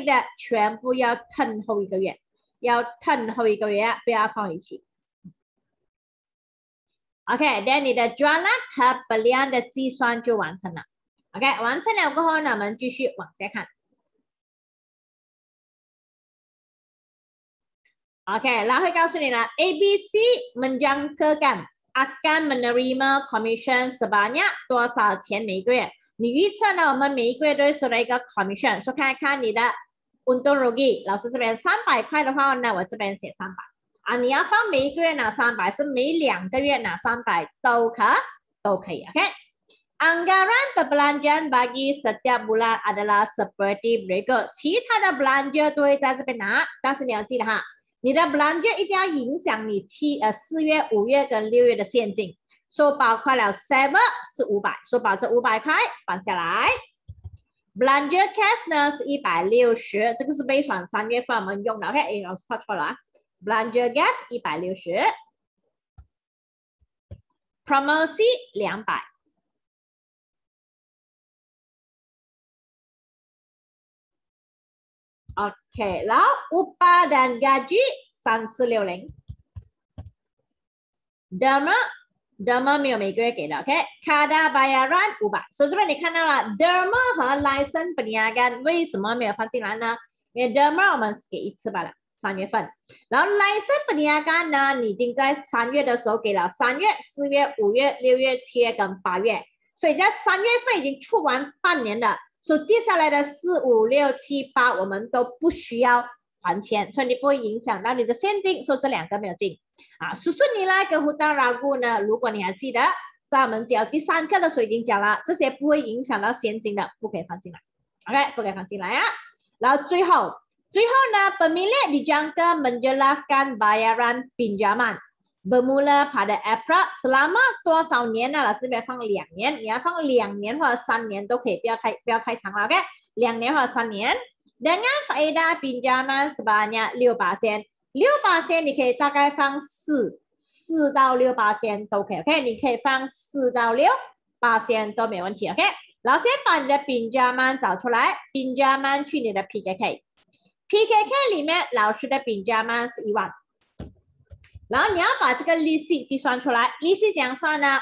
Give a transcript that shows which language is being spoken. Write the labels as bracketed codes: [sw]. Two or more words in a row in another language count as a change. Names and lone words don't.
[zh] 的全部要褪后1个月，要褪后1个月，不要放一起。OK，then 你的 jualan 和 belian 的计算就完成了。OK， 完成了过后呢，我们继续往下看。OK， 然后会告诉你了 [ms] ABC menjangkakan akan menerima commission sebanyak [zh] 多少钱每个月？你预测呢？我们每一个月都会收到一个 commission， 说看看你的 [ms] untung rugi， [zh] 老师这边300块的话呢，我这边写300啊。你要放每一个月拿300，是每2个月拿300都可以。OK。 [ms] Anggaran perbelanjaan bagi setiap bulan adalah seperti berikut。 [zh] 其他的 belanja 都会在这边拿，但是你要记得哈。你的 belanja 一定要影响你4月、5月跟6月的现金，所以包括了 saver 是500，所以把这500块放下来。 [ms] belanja cash [zh] 呢是160，这个是备选3月份我们用的 ，OK， 老师画错了啊。 [ms] belanja gas [zh] 160 ，promosi 200。OK， 然后 [ms] upah dan gaji [zh] 3460。derma 没有每个月给的 ，OK。 [ms] Kadar bayaran [zh] 500，所以这边你看到了 derma 和 [ms] license perniagaan [zh] 为什么没有放进来呢？因为 derma 我们给1次罢了，3月份。然后 [ms] license perniagaan [zh] 呢，你已经在3月的时候给了3月、4月、5月、6月、7月跟8月，所以在3月份已经出完半年了。所以接下来的4、5、6、7、8我们都不需要还钱，所以你不会影响到你的现金，所以这2个没有进啊。 [ms] susun nilai [zh] 跟 [ms] hutang ragu [zh] 呢，如果你还记得，在我们教第3课的时候已经讲了，这些不会影响到现金的，不可以放进来 ，OK， 不可以放进来啊。然后最后呢 ， [ms] pemilik dijangka menjelaskan bayaran pinjaman。bermula pada April， selama [zh] 多少年呢？老师这边放2年，你要放2年或者3年都可以，不要太长了 ，OK？ 2年或者3 年。 [ms] Dengan faedah pinjaman sebanyak [zh] 6%， 6% 你可以大概放4到6% 都可以 ，OK？你可以放4到6% 都没问题 ，OK？然后先把你的pinjaman找出来，pinjaman 去你的 PKK。 PKK 里面老师的评价嘛是1万，然后你要把这个利息计算出来，利息怎样算呢？